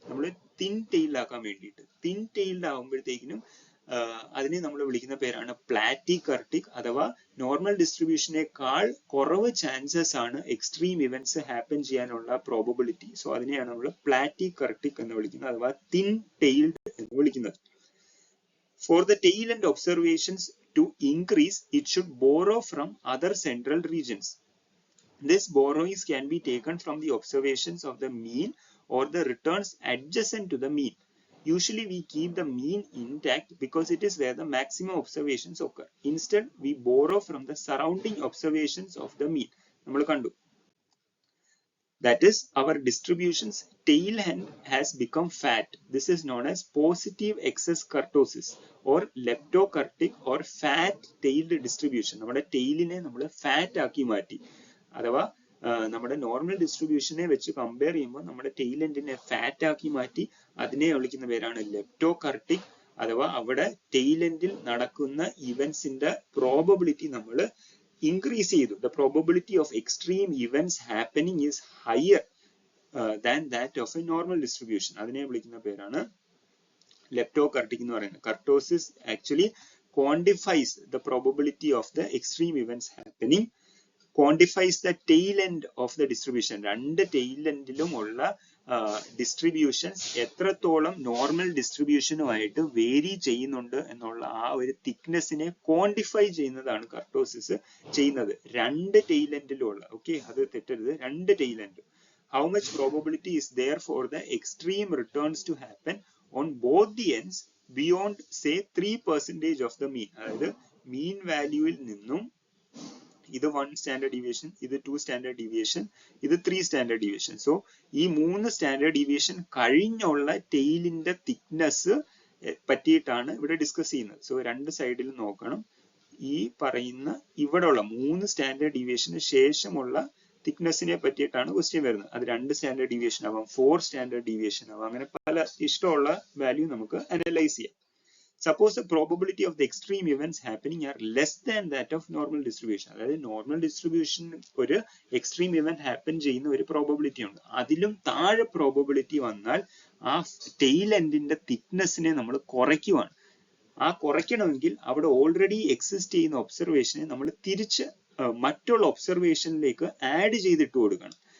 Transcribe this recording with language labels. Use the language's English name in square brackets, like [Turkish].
[Malayalam] നമ്മൾ thin tailed ആക്കാൻ വേണ്ടിയിട്ട്. തിൻ ടെയിൽഡ് ആകുമ്പോഴത്തേക്കിനും അതിനെ നമ്മൾ വിളിക്കുന്ന പേരാണ് പ്ലാറ്റികർട്ടിക് അഥവാ നോർമൽ ഡിസ്ട്രിബ്യൂഷനേക്കാൾ കുറവ് ചാൻസസ് ആണ് എക്സ്ട്രീം ഇവന്റ്സ് ഹാപ്പൻ ചെയ്യാനുള്ള പ്രോബബിലിറ്റി. സോ അതിനെയാണ് നമ്മൾ പ്ലാറ്റികർട്ടിക് എന്ന് വിളിക്കുന്നത് അഥവാ തിൻ ടെയിൽഡ് എന്ന് വിളിക്കുന്നത്. [English] For the tail end observations to increase, it should borrow from other central regions. This borrowings can be taken from the observations of the mean or the returns adjacent to the mean. Usually we keep the mean intact because it is where the maximum observations occur. Instead, we borrow from the surrounding observations of the mean. [Malayalam] നമ്മൾ കണ്ടു. [English] That is, our distribution's tail end has become fat. This is known as positive excess kurtosis or leptokurtic or fat tailed distribution. [Malayalam] നമ്മുടെ ടെയിലിനെ നമ്മൾ fat ആക്കി മാറ്റി. അഥവാ നമ്മുടെ normal ഡിസ്ട്രിബ്യൂഷനെ വെച്ച് compare ചെയ്യുമ്പോൾ നമ്മുടെ ടെയിൽ എൻഡിനെ ഫാറ്റ് ആക്കി മാറ്റി. അതിനെ വിളിക്കുന്ന പേരാണ് ലെപ്റ്റോകർട്ടിക് അഥവാ അവിടെ ടെയിൽ എൻഡിൽ നടക്കുന്ന ഇവന്റ്സിന്റെ പ്രോബബിലിറ്റി നമ്മൾ increase ചെയ്തു. [English] The probability of extreme events happening is higher than that of a normal distribution. [Malayalam] അതിനെ വിളിക്കുന്ന പേരാണ് leptokurtic എന്ന് പറയുന്നത്. [English] Kurtosis actually quantifies the probability of the extreme events happening, quantifies the tail end of the distribution. [Malayalam] രണ്ട് tail endലും ഉള്ള distributions എത്രത്തോളം normal ഡിസ്ട്രിബ്യൂഷനുമായിട്ട് vary ചെയ്യുന്നുണ്ട് എന്നുള്ള ആ ഒരു തിക്നെസ്സിനെ ക്വാണ്ടിഫൈ ചെയ്യുന്നതാണ് കർട്ടോസിസ് ചെയ്യുന്നത്. രണ്ട് ടെയിൽ എൻഡിലും ഉള്ള, ഓക്കെ, അത് തെറ്റരുത്, രണ്ട് tail end. [English] How much probability is there for the extreme returns to happen on both the ends beyond say 3% of the mean. [Malayalam] അതായത് മീൻ വാല്യൂവിൽ നിന്നും ഇത് 1 സ്റ്റാൻഡേർഡ് ഡീവിയേഷൻ, ഇത് 2 സ്റ്റാൻഡേർഡ് ഡീവിയേഷൻ, ഇത് 3 സ്റ്റാൻഡേർഡ് ഡീവിയേഷൻ. സോ ഈ 3 standard deviation കഴിഞ്ഞുള്ള ടെയിലിന്റെ thickness പറ്റിയിട്ടാണ് ഇവിടെ discuss ചെയ്യുന്നത്. സോ രണ്ട് സൈഡിൽ നോക്കണം. ഈ പറയുന്ന ഇവിടെയുള്ള 3 സ്റ്റാൻഡേർഡ് ഡീവിയേഷന് ശേഷമുള്ള തിക്നെസ്സിനെ പറ്റിയിട്ടാണ് ക്വസ്റ്റ്യൻ വരുന്നത്. അത് 2 സ്റ്റാൻഡേർഡ് ഡീവിയേഷൻ ആവാം, 4 സ്റ്റാൻഡേർഡ് ഡീവിയേഷൻ ആവാം, അങ്ങനെ പല ഇഷ്ടമുള്ള വാല്യൂ നമുക്ക് അനലൈസ് ചെയ്യാം. [English] Suppose the probability of the extreme events happening are less than that of normal distribution. [Malayalam] അതായത് നോർമൽ ഡിസ്ട്രിബ്യൂഷൻ ഒരു എക്സ്ട്രീം ഇവന്റ് ഹാപ്പൻ ചെയ്യുന്ന ഒരു പ്രോബബിലിറ്റി ഉണ്ട്. അതിലും താഴെ പ്രോബബിലിറ്റി വന്നാൽ ആ ടെയിൽ എൻഡിന്റെ തിക്നെസ്സിനെ നമ്മൾ കുറയ്ക്കുവാണ്. ആ കുറയ്ക്കണമെങ്കിൽ അവിടെ ഓൾറെഡി എക്സിസ്റ്റ് ചെയ്യുന്ന ഒബ്സർവേഷനെ നമ്മൾ തിരിച്ച് മറ്റുള്ള ഒബ്സർവേഷനിലേക്ക് ആഡ് ചെയ്തിട്ട് കൊടുക്കണം.